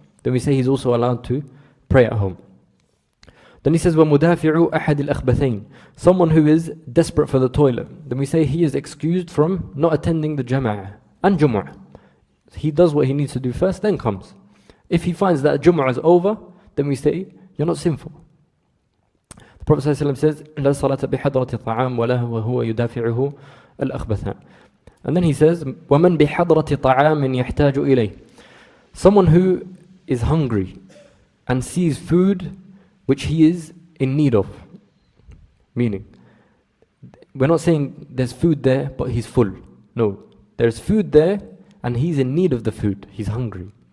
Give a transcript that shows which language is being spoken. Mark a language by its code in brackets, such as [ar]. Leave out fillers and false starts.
[en] Then we say he's also allowed to pray at home. Then he says, [ar] وَمُدَافِعُ أَحَدِ الْأَخْبَثَيْنِ. [en] Someone who is desperate for the toilet. Then we say he is excused from not attending the Jama'ah and Jumu'ah. He does what he needs to do first, then comes. If he finds that Jumu'ah is over, then we say, you're not sinful. The Prophet ﷺ says, [ar] لا صلاة بحضرة طعام ولا وهو يدافعه الأخبثان. [en] And then he says, [ar] ومن بحضرة طعام يحتاج إليه. [en] Someone who is hungry and sees food which he is in need of. Meaning, we're not saying there's food there but he's full. No, there's food there and he's in need of the food. He's hungry.